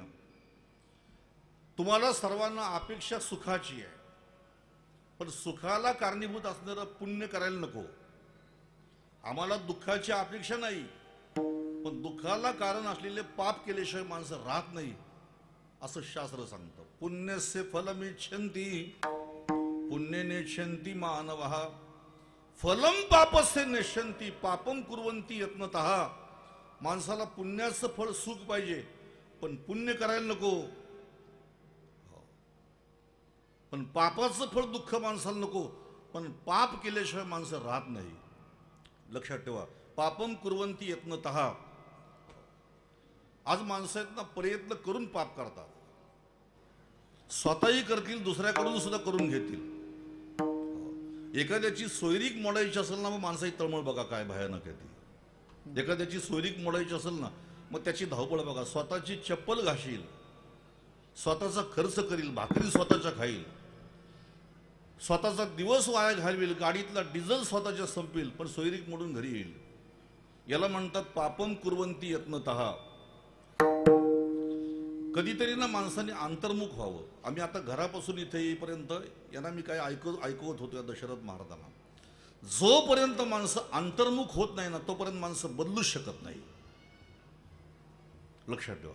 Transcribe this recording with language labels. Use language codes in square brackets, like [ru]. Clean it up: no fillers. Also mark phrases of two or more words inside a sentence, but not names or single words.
[mr] तुम्हाला सर्वांना अपेक्षा सुखाची आहे, पण सुखाला कारणीभूत असणारं पुण्य करायला नको. आम्हाला दुःखाची अपेक्षा नाही, पण दुःखाला कारण असलेले पाप केल्याशिवाय माणसं राहत नाही असं शास्त्र सांगतं. [sa] पुण्यस्य फलमिच्छन्ति पुण्य नेच्छन्ति मानवः फलम पापस्य नेच्छन्ति पापम कुर्वन्ति यत्नतः. [mr] माणसाला पुण्याचं फळ सुख पाहिजे, पण पुण्य करायला नको. पण पापाचं फळ दुःख माणसाला नको, पण पाप केल्याशिवाय माणसं राहत नाही. लक्षात ठेवा, [sa] पापम कुर्वन्ति यत्नतः. [mr] आज माणसं आहेत ना, प्रयत्न करून पाप करतात. स्वतःही करतील, दुसऱ्याकडून सुद्धा करून घेतील. एखाद्याची सोयरीक मोडायची असेल ना, मग माणसाची तळमळ बघा काय भयानक आहे ती. एखाद्याची सोयरीक मोडायची असेल ना, मग त्याची धावपळ बघा. स्वतःची चप्पल घाशील, स्वतःचा खर्च करील, भाकरी स्वतःच्या खाईल, स्वतःचा दिवस वाया घालवेल, गाडीतला डिझेल स्वतःच्या संपेल, पण सोयरीक मोडून घरी येईल. याला म्हणतात [sa] पापम कुर्वन्ति यत्नतः. [mr] कधीतरी ना माणसाने अंतर्मुख व्हावं. आम्ही आता घरापासून इथे येईपर्यंत यांना मी काय ऐकवत होतो या दशरथ महाराजांना. जोपर्यंत माणसं अंतर्मुख होत नाही ना, तोपर्यंत माणसं बदलूच शकत नाही. लक्षात ठेवा.